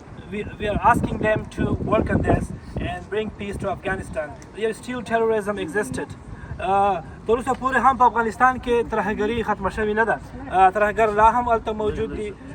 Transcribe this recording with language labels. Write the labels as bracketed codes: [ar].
[en] We are asking them to work on this and bring peace to Afghanistan. There still terrorism existed. [ps] درست پوری هم په افغانستان کې ترهګري ختمه شوې نه ده. ترهګر لا هم هلته موجود دي.